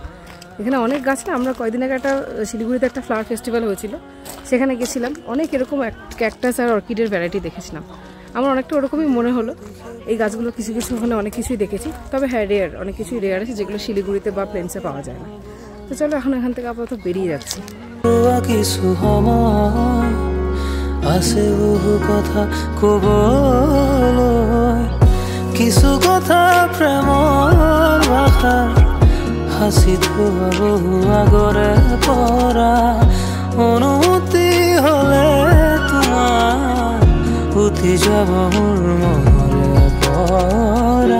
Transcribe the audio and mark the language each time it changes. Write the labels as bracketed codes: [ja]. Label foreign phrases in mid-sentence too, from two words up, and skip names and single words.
[bn] এখানে অনেক গাছ না, আমরা কয়েকদিন আগে একটা শিলিগুড়িতে একটা ফ্লাওয়ার ফেস্টিভ্যাল হয়েছিল, সেখানে গেছিলাম, অনেক এরকম ক্যাকটাস আর অর্কিডের ভ্যারাইটি দেখেছিলাম। আমার অনেকটা ওরকমই মনে হলো। এই গাছগুলো কিছু কিছু ওখানে অনেক কিছুই দেখেছি, তবে হ্যাঁ রেয়ার, অনেক কিছুই রেয়ার আছে যেগুলো শিলিগুড়িতে বা প্লেন্সে পাওয়া যায় না। তো চলো এখন এখান থেকে আপাতত বেরিয়ে যাচ্ছি। [as] কিছু সময় আছে বহু কথা কবলৈ, কিছু কথা প্ৰেমৰ ভাষা হাসি থোৱা বহু আগৰে পৰা, অনুমতি হলে তোমাৰ উঠি যাব মোৰ মনৰে পৰা।